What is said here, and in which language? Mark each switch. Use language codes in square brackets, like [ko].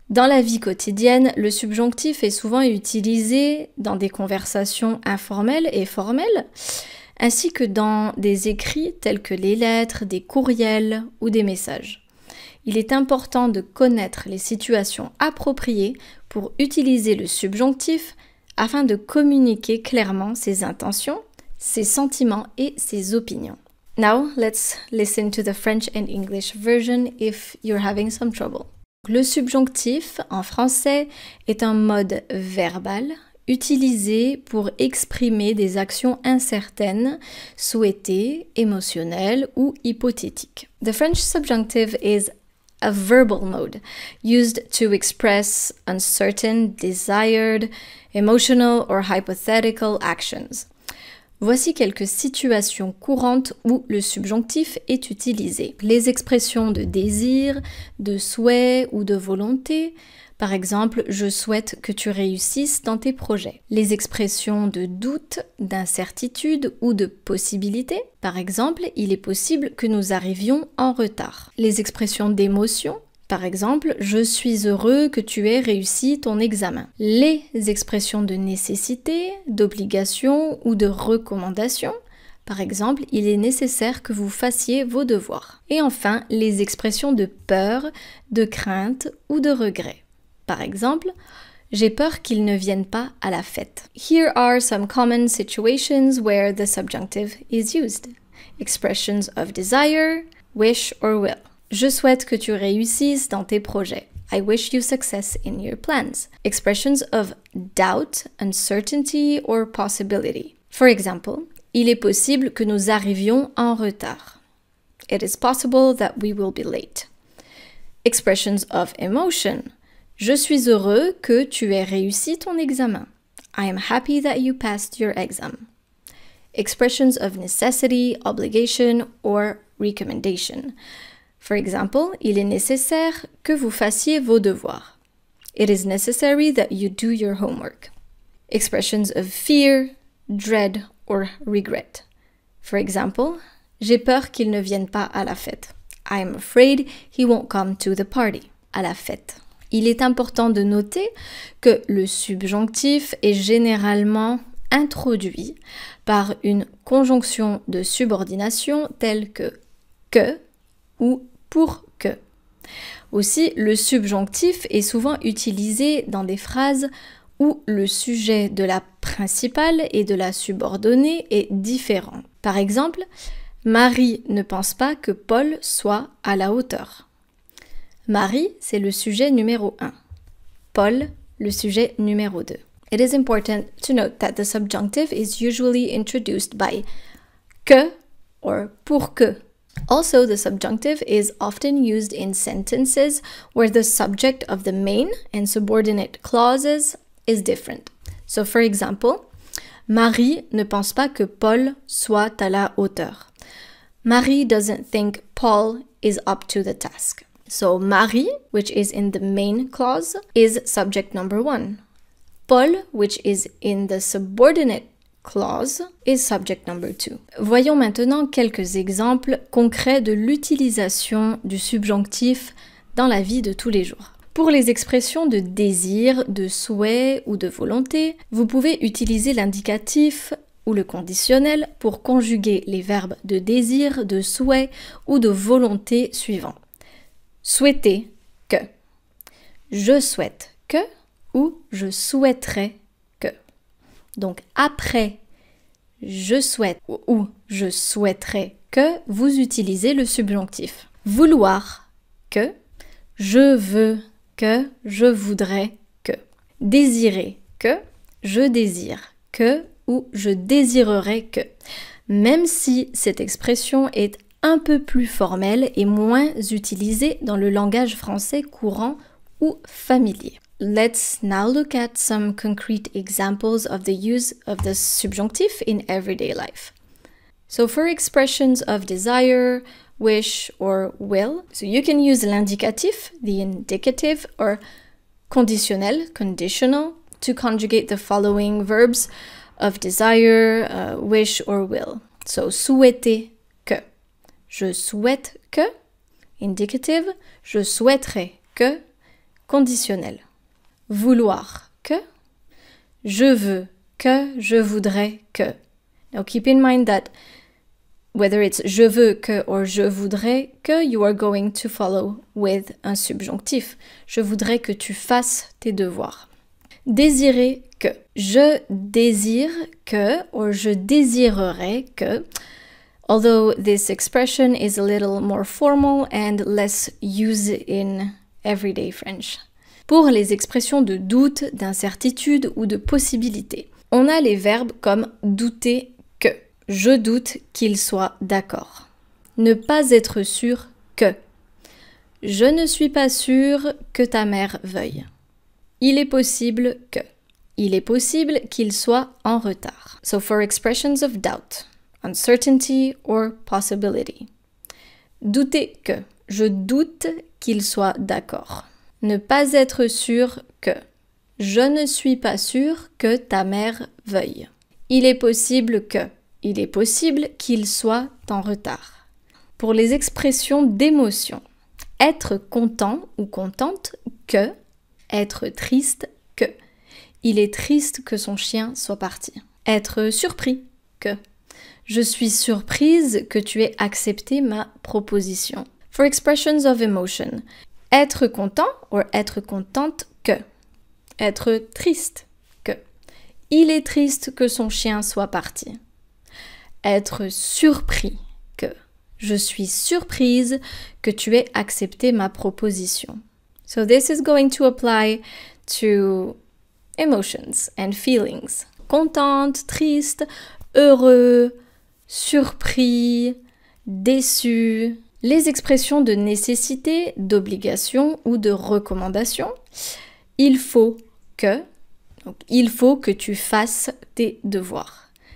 [fr] Dans la vie quotidienne, le subjonctif est souvent utilisé dans des conversations informelles et formelles, ainsi que dans des écrits tels que les lettres, des courriels ou des messages. Il est important de connaître les situations appropriées pour utiliser le subjonctif afin de communiquer clairement ses intentions, ses sentiments et ses opinions. [en] Now, let's listen to the French and English version if you're having some trouble. [fr] Le subjonctif en français est un mode verbal utilisé pour exprimer des actions incertaines, souhaitées, émotionnelles ou hypothétiques. [en] The French subjunctive is a verbal mode used to express uncertain, desired, emotional or hypothetical actions. [fr] Voici quelques situations courantes où le subjonctif est utilisé. Les expressions de désir, de souhait ou de volonté. Par exemple, je souhaite que tu réussisses dans tes projets. Les expressions de doute, d'incertitude ou de possibilité. Par exemple, il est possible que nous arrivions en retard. Les expressions d'émotion. Par exemple, je suis heureux que tu aies réussi ton examen. Les expressions de nécessité, d'obligation ou de recommandation. Par exemple, il est nécessaire que vous fassiez vos devoirs. Et enfin, les expressions de peur, de crainte ou de regret. Par exemple, j'ai peur qu'ils ne viennent pas à la fête. [en] Here are some common situations where the subjunctive is used. Expressions of desire, wish or will. [fr] Je souhaite que tu réussisses dans tes projets. [en] I wish you success in your plans. Expressions of doubt, uncertainty or possibility. For example, [fr] il est possible que nous arrivions en retard. [en] It is possible that we will be late. Expressions of emotion. [fr] Je suis heureux que tu aies réussi ton examen. [en] I am happy that you passed your exam. Expressions of necessity, obligation or recommendation. For example, [fr] il est nécessaire que vous fassiez vos devoirs. [en] It is necessary that you do your homework. Expressions of fear, dread or regret. For example, [fr] j'ai peur qu'il ne vienne pas à la fête. [en] I am afraid he won't come to the party. [fr] À la fête. Il est important de noter que le subjonctif est généralement introduit par une conjonction de subordination telle que ou pour que. Aussi, le subjonctif est souvent utilisé dans des phrases où le sujet de la principale et de la subordonnée est différent. Par exemple, Marie ne pense pas que Paul soit à la hauteur. Marie, c'est le sujet numéro 1. Paul, le sujet numéro 2. [en] It is important to note that the subjunctive is usually introduced by que or pour que. Also, the subjunctive is often used in sentences where the subject of the main and subordinate clauses is different. So, for example, [fr] Marie ne pense pas que Paul soit à la hauteur. [en] Marie doesn't think Paul is up to the task. So, Marie, which is in the main clause, is subject number 1. Paul, which is in the subordinate clause, is subject number 2. [fr] Voyons maintenant quelques exemples concrets de l'utilisation du subjonctif dans la vie de tous les jours. Pour les expressions de désir, de souhait ou de volonté, vous pouvez utiliser l'indicatif ou le conditionnel pour conjuguer les verbes de désir, de souhait ou de volonté suivants. Souhaiter que. Je souhaite que ou je souhaiterais que. Donc après je souhaite ou je souhaiterais que, vous utilisez le subjonctif. Vouloir que, je veux que, je voudrais que. Désirer que, je désire que ou je désirerais que, même si cette expression est un peu plus formelle et moins utilisée dans le langage français courant ou familier. [en] Let's now look at some concrete examples of the use of the subjunctive in everyday life. So for expressions of desire, wish, or will, so you can use l'indicatif, the indicative, or conditionnel, conditional, to conjugate the following verbs of desire, wish, or will. [fr] So souhaiter que. Je souhaite que. Indicative. Je souhaiterais que. Conditionnel. Vouloir que. Je veux que. Je voudrais que. [en] Now keep in mind that whether it's [fr] je veux que [en] or [fr] je voudrais que, [en] you are going to follow with un subjonctif. [fr] Je voudrais que tu fasses tes devoirs. Désirer que. Je désire que or je désirerais que. [en] Although this expression is a little more formal and less used in everyday French. [fr] Pour les expressions de doute, d'incertitude ou de possibilité, on a les verbes comme douter que. Je doute qu'il soit d'accord. Ne pas être sûr que. Je ne suis pas sûr que ta mère veuille. Il est possible que. Il est possible qu'il soit en retard. [en] So for expressions of doubt, uncertainty or possibility. [fr] Douter que. Je doute qu'il soit d'accord. Ne pas être sûr que. Je ne suis pas sûr que ta mère veuille. Il est possible que. Il est possible qu'il soit en retard. Pour les expressions d'émotion, être content ou contente que. Être triste que. Il est triste que son chien soit parti. Être surpris que. Je suis surprise que tu aies accepté ma proposition. [en] For expressions of emotion, être content or être contente que. [fr] Être triste que. Il est triste que son chien soit parti. Être surpris que. Je suis surprise que tu aies accepté ma proposition. [en] So this is going to apply to emotions and feelings. [fr] Contente, triste, heureux, surpris, déçu. Les expressions de nécessité, d'obligation ou de recommandation. Il faut que. Donc, il faut que tu fasses tes devoirs.